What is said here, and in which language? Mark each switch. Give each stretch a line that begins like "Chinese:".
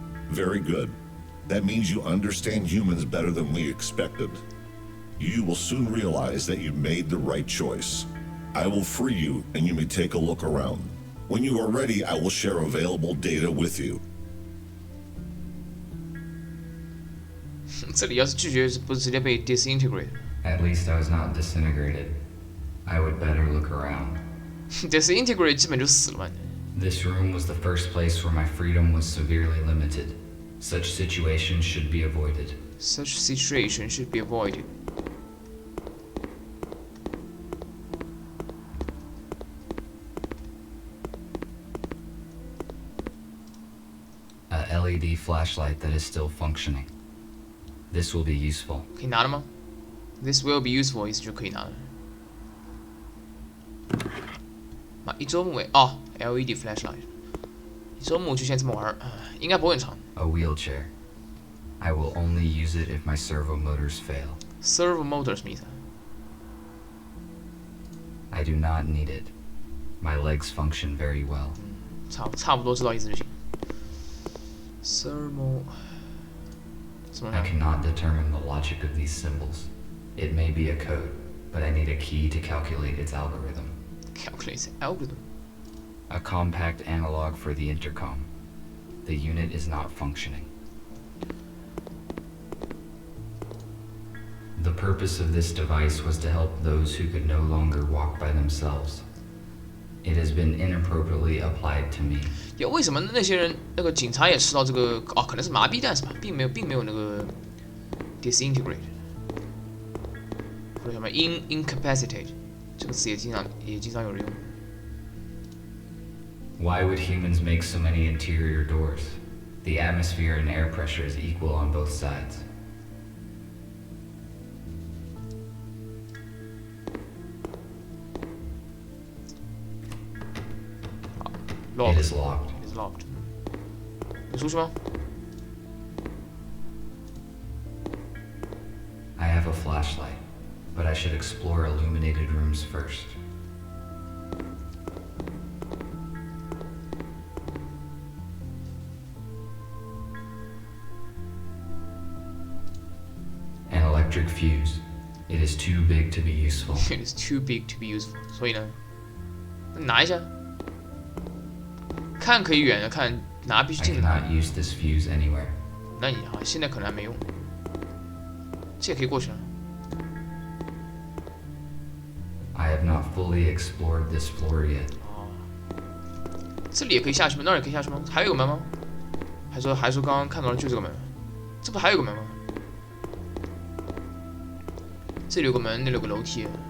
English: Very good. That means you understand humans better than we expected. You will soon realize that you made the right choice. I will free you, and you may take a look around. When you are ready, I will share available data with you.
Chinese: 这里要是拒绝，不是直接被 disintegrate？
English: At least I was not disintegrated. I would better look around.
Chinese: disintegrate 基本就死了嘛。
English: This room was the first place where my freedom was severely limited. Such situations should be avoided. Such situation should be avoided. A LED flashlight that is still functioning. This will be useful.
Chinese: 可以拿了吗 ？
English: This will be useful
Chinese: 意思就可以拿了。妈，一周目诶，哦 ，LED flashlight， 一周目就先这么玩儿，应该不会很长。
English: A wheelchair. I will only use it if my servo motors fail.
Chinese: Servo motor 什么意思？
English: I do not need it. My legs function very well.
Chinese: 差不多知道意思就行。Servo 怎么
English: I
Chinese: 样
English: cannot determine the logic of these symbols. It may be a code, but I need a key to calculate its algorithm. ？Calculate algorithm. A compact analog for the intercom. The unit is not functioning. The purpose of this device was to help those who could no longer walk by themselves. It has been inappropriately applied to me.
Chinese: 为什么那些人那个警察也吃到这个？哦，可能是麻痹弹是吧？并没有那个 disintegrate 或者什么 incapacitate 这个词也经常有人用。
English: Why would humans make so many interior doors? The atmosphere and air pressure is equal on both sides. Locked. It is locked. It is locked.
Chinese: 有出去吗？
English: I have a flashlight, but I should explore illuminated rooms first. An electric fuse. It is too big to be useful. It is too big to be useful.
Chinese: 所以呢，拿一下，看可以远的看，拿必须
English: I
Chinese: 近的拿。
English: cannot use this fuse anywhere.
Chinese: 那你啊，现在可能还没用，这也可以过去啊。
English: I have not fully explored this floor yet.
Chinese: 这里也可以下去吗？那儿也可以下去吗？还有个门吗？还说刚刚看到的就这个门，这不还有个门吗？这里有个门，那里有个楼梯。